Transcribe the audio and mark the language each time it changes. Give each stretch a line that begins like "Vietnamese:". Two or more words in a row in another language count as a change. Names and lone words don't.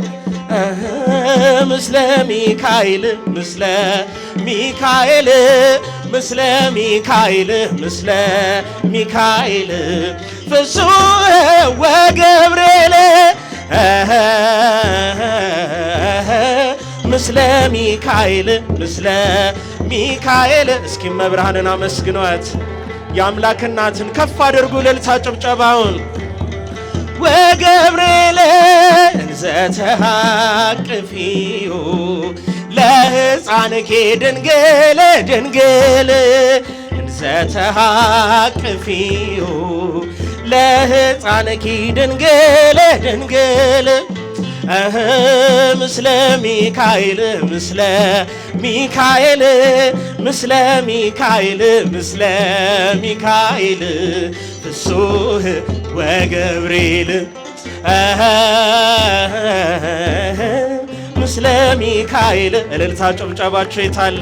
Geez: ምስለ ሚካኤል ምስለ ሚካኤል ምስለ ሚካኤል ምስለ ሚካኤል ፍጹም ወገብርኤል ምስለ ሚካኤል ምስለ ሚካኤል።
Amharic: እስኪ መብርሃንን አመስግኗት። የአምላክ እናትን ከፍ አድርጉ እልልታ ጭብጨባውን።
Geez: ወገብርኤል እንዘ ተሃቅፊሁ ለሕፃንኪ ድንግል ድንግል እንዘ ተሃቅፊሁ ለሕፃንኪ ድንግል ድንግል ምስለ ሚካኤል ምስለ ሚካኤል ምስለ ሚካኤል ምስለ ሚካኤል ፍጹም ወገብርኤል ምስለ ሚካኤል።
Amharic: እልልታ ጭብጨባችሁ የታለ?